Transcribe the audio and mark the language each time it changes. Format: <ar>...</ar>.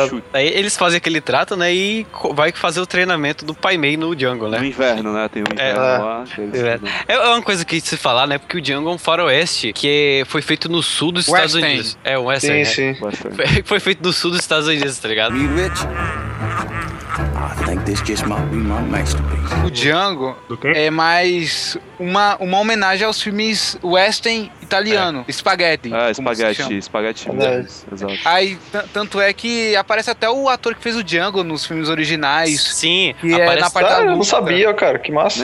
<pt>Daí eles fazem aquele trato, né? E vai fazer o treinamento do Pai Mei no Django, né? No inverno, né? Tem o inverno lá. É uma coisa que se falar, né? Porque o Django é um faroeste que foi feito no sul dos Estados Unidos. É um western. Sim, sim. Foi feito no sul dos Estados Unidos, tá ligado?</pt> <en>Be rich. I think this just might be my masterpiece.</en> <pt>O Django é mais uma homenagem aos filmes western italiano, Spaghetti. Spaghetti. Aí, tanto é que aparece até o ator que fez o Django nos filmes originais. Sim, aparece na parte da luta. Eu não sabia, cara, que massa.</pt>